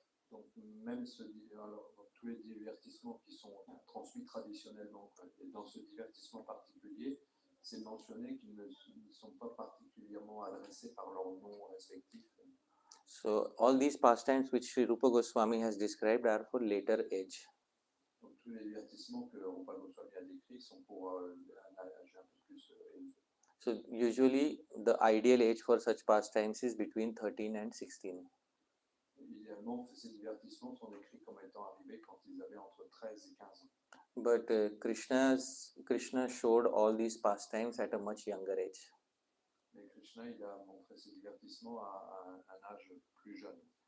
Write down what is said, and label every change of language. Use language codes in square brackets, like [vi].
[fr] Donc même tous les divertissements qui sont transmis traditionnellement, et dans ce divertissement particulier, c'est mentionné qu'ils ne sont pas particulièrement adressés par leur nom respectif. [en] So all these pastimes which Sri Rupa Goswami has described are for later age. [fr] Donc tous les divertissements que Rupa Goswami a décrits sont pour un âge un peu plus élevé. [en] So usually the ideal age for such pastimes is between 13 and 16. [fr] Idéalement, ces divertissements sont décrits comme étant arrivés quand ils avaient entre 13 et 15 ans. [en] But Krishna showed all these pastimes at a much younger age. [fr] Mais Krishna, il a montré ces divertissements à un âge plus jeune.